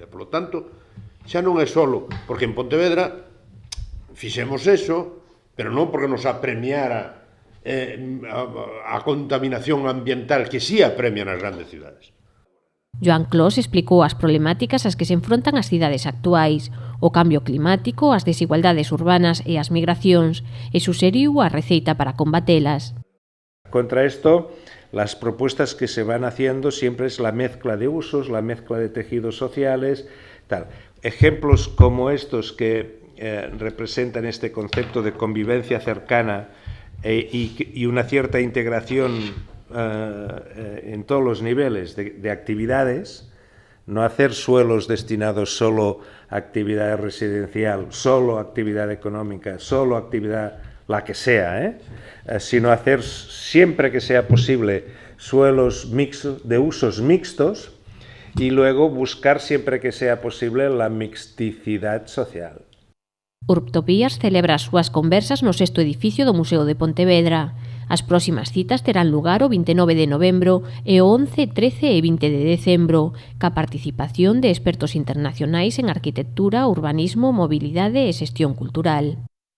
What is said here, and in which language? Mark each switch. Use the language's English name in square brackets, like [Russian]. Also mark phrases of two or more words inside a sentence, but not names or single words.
[Spanish] Por lo tanto, [Galician] xa non é solo porque en Pontevedra fixemos eso, pero non porque nos apremiara a contaminación ambiental que sí apremia nas grandes cidades. Joan Clos explicou as problemáticas ás que se enfrontan as cidades actuais, o cambio climático, as desigualdades urbanas e as migracións, e suxeriu a receita para combatelas. [Spanish] Contra esto, las propuestas que se van haciendo siempre es la mezcla de usos, la mezcla de tejidos sociales, tal. Ejemplos como estos que representan este concepto de convivencia cercana y una cierta integración en todos los niveles de actividades, no hacer suelos destinados solo a actividad residencial, solo a actividad económica, solo a actividad la que sea, sino hacer siempre que sea posible suelos mixtos, de usos mixtos, y luego buscar siempre que sea posible la mixticidad social. [Galician] Urtopías celebra as súas conversas no 6º edificio do Museo de Pontevedra. As próximas citas terán lugar o 29 de novembro e o 11, 13 e 20 de decembro, ca participación de expertos internacionais en arquitectura, urbanismo, mobilidade e xestión cultural.